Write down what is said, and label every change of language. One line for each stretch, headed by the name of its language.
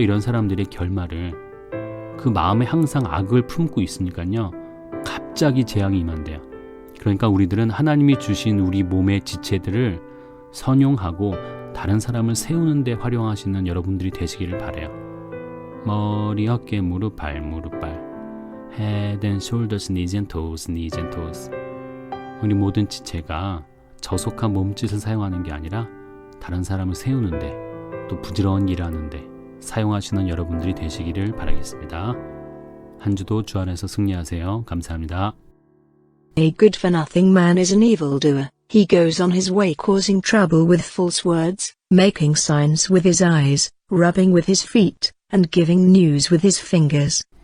Korean: 이런 사람들의 결말을. 그 마음에 항상 악을 품고 있으니까요, 갑자기 재앙이 임한대요. 그러니까 우리들은 하나님이 주신 우리 몸의 지체들을 선용하고 다른 사람을 세우는 데 활용하시는 여러분들이 되시기를 바라요. 머리, 어깨, 무릎, 발, 무릎, 발.
English: Head and shoulders, knees and toes, knees and toes.
Korean: 우리 모든 지체가 저속한 몸짓을 사용하는 게 아니라 다른 사람을 세우는데, 또 부지런히 일하는데 사용하시는 여러분들이 되시기를 바라겠습니다. 한 주도 주 안에서 승리하세요. 감사합니다.
English: A good-for-nothing man is an evildoer. He goes on his way causing trouble with false words, making signs with his eyes, rubbing with his feet, and giving news with his fingers.